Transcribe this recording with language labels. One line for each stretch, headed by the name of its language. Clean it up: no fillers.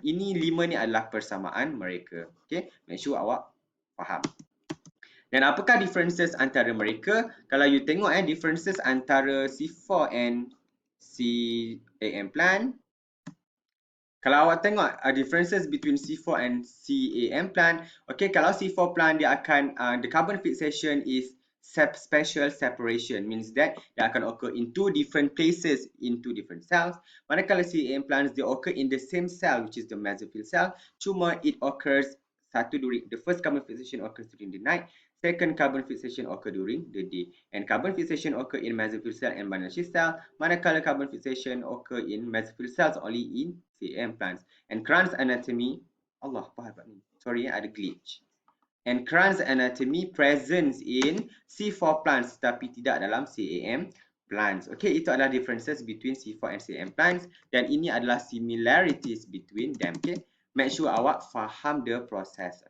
Malay: Ini 5 ni adalah persamaan mereka. Okay,
English: make sure
Malay: awak faham. Dan apakah differences antara mereka? Kalau you tengok differences antara C4 and CAM plant. Kalau awak tengok
English: differences between C4 and CAM plant. Okay, kalau C4 plant
Malay: dia akan
English: the carbon fixation is special separation, means that dia akan occur in two different places in two different cells. Manakala CAM plants dia occur in the same cell, which is the mesophyll cell. Cuma it occurs during the first carbon fixation occurs during the night, second carbon fixation occur during the day, and carbon fixation occur in mesophyll cell and binary cell. Manakala carbon fixation occur in mesophyll cells only in CAM plants. And Kranz anatomy, Allah,
Malay: apa hal ni?
English: Sorry, ada glitch. And Kranz anatomy presents in C4 plants
Malay: tapi tidak dalam
English: CAM plants. Okay,
Malay: itu adalah
English: differences between C4 and CAM plants,
Malay: dan ini adalah
English: similarities between them. Okay, make sure
Malay: awak faham
English: the process.